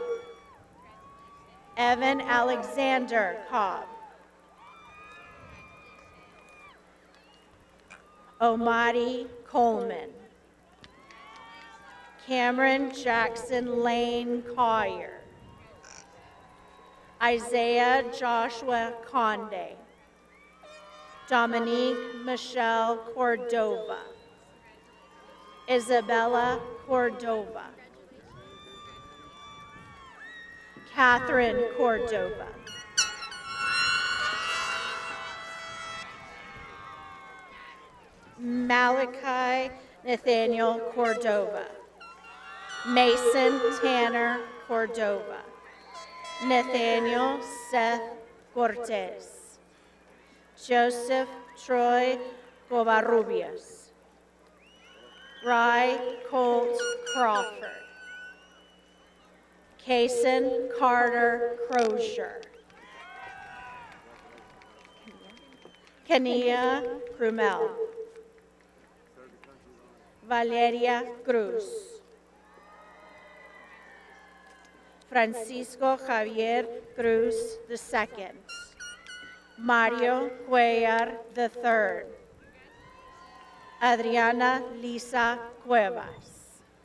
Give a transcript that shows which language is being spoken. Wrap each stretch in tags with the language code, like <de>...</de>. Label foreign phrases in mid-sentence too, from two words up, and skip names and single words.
<en>Evan Alexander Cobb. Omari Coleman. Cameron Jackson Lane Collier. Isaiah Joshua Conde. Dominique Michelle Cordova. Isabella Cordova. Catherine Cordova. Malachi Nathaniel Cordova. Mason Tanner Cordova. Nathaniel Seth Cortez. Joseph Troy Covarrubias. Rye Colt Crawford. Kason Carter Crozier. Kenia Crumel. Valeria Cruz. Francisco Javier Cruz II. Mario Cuellar III. Adriana Lisa Cuevas.</en>